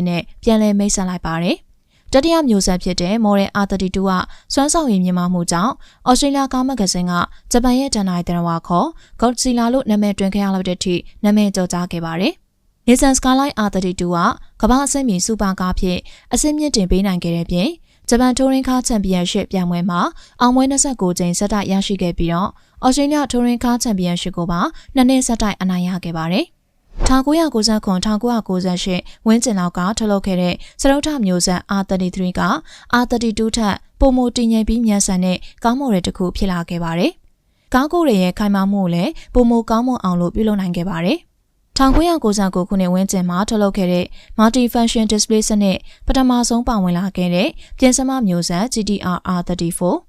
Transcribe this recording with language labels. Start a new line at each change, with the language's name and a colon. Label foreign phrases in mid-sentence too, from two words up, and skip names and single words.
Burmese: နဲ့ပြန်လည်မိတ်ဆက်လိုက်ပါတယ်။တတိယမျိုးဆက်ဖြစ်တဲ့ Model R32 ကစွမ်းဆောင်ရည်မြင့်မားမှုကြောင့်ဩစတြေးလျကားမဂ္ဂဇင်းကဂျပန်ရဲ့ဒဏ္ဍာရီတရဝါခေါ် Godzilla လို့နာမည်တွင်ခဲ့ရလောက်တဲ့အထိနာမည်ကျော်ကြားခဲ့ပါတယ်။ Nissan Skyline R32 ကကမ္ဘာအဆင့်မီစူပါကားဖြစ်အဆင့်မြင့်တင်ပေးနိုင်ခဲ့တဲ့ပြင်ဂျပန်
English: touring car championship
Burmese: ပြိုင်ပွဲမှာအောင်ပွဲ29ကြိမ်ဆက်တိုက်ရရှိခဲ့ပြီးတော့ဩစတြေးလျ
English: touring car championship
Burmese: ကိုပါ2နှစ်ဆက်တိုက်အနိုင်ရခဲ့ပါတယ်။ 1998ဝန်းကျင်လောက်ကထုတ်လုပ်ခဲ့တဲ့စရုပ်ထမျိုးဆက် R33 က R32 ထက်ပိုမိုတည်ငြိမ်ပြီးမြန်ဆန်တဲ့ကားမော်ဒယ်တစ်ခုဖြစ်လာခဲ့ပါတယ်။ကားကိုယ်ရဲ့ခိုင်မာမှုကိုလည်းပိုမိုကောင်းမွန်အောင်လို့ပြုလုပ်နိုင်ခဲ့ပါတယ်။1999ခုနှစ်ဝန်းကျင်မှာထုတ်လုပ်ခဲ့တဲ့
English: Multi-function display
Burmese: စနစ်ပထမဆုံးပါဝင်လာခဲ့တဲ့ပြင်စမမျိုးဆက် GT-R R34